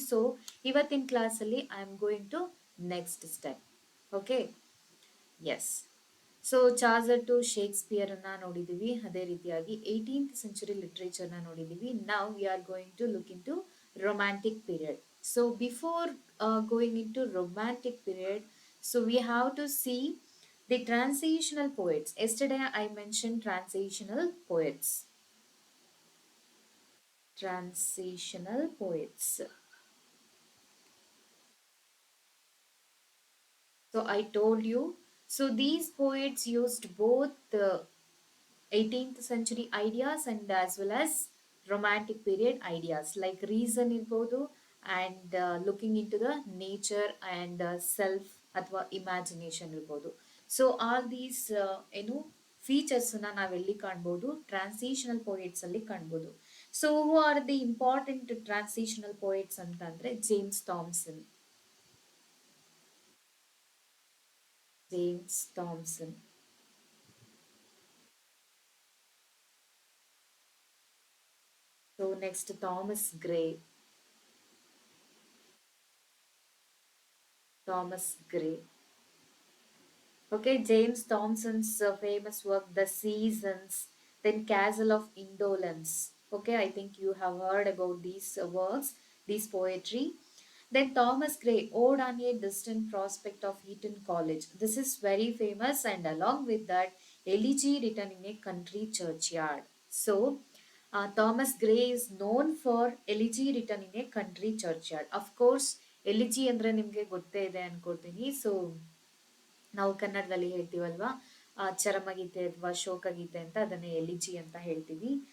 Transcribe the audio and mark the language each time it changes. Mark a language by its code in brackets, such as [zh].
[en] so [kn] ಇವತ್ತಿನ ಕ್ಲಾಸಲ್ಲಿ [en] I am going to next step. [kn] Okay, S. So Charles to ಶೇಕ್ಸ್ಪಿಯರನ್ನ ನೋಡಿದ್ದೀವಿ, ಅದೇ ರೀತಿಯಾಗಿ 18th ಸೆಂಚುರಿ ಲಿಟ್ರೇಚರ್ನ ನೋಡಿದ್ದೀವಿ. [en] Now we are going to look into romantic period. So before going into romantic period, so we have to see the transitional poets. Yesterday I mentioned transitional poets. Transitional poets. So I told you, so these poets used both the 18th century ideas and as well as romantic period ideas like reason [kn] irbodu [en] and looking into the nature and self [kn] ಅಥವಾ imagination ಇರ್ಬೋದು. [en] so all these [kn] ಏನು ಫೀಚರ್ಸ್ನ ನಾವೆಲ್ಲಿ ಕಾಣ್ಬೋದು, transitional poets ಅಲ್ಲಿ ಕಾಣ್ಬೋದು. [en] so who are the important transitional poets [kn] ಅಂತಂದ್ರೆ [en] James Thomson. James Thomson. So next Thomas Gray. Thomas Gray. Okay, James Thompson's famous work, The Seasons, then Castle of Indolence. Okay, I think you have heard about these works, these poetry. Then Thomas Gray, Ode on a Distant Prospect of Eton College. This is very famous, and along with that, Elegy written in a country churchyard. So, Thomas Gray is known for Elegy written in a country churchyard. Of course, [kn] ಎಲಿಜಿ ಅಂದರೆ ನಿಮಗೆ ಗೊತ್ತೇ ಇದೆ ಅನ್ಕೊಳ್ತೀನಿ. So ನಾವು ಕನ್ನಡದಲ್ಲಿ ಹೇಳ್ತೀವಲ್ವಾ, ಚರಮಗೀತೆ ಅಥವಾ ಶೋಕಗೀತೆ ಅಂತ, ಅದನ್ನೇ ಎಲಿಜಿ ಅಂತ ಹೇಳ್ತೀವಿ.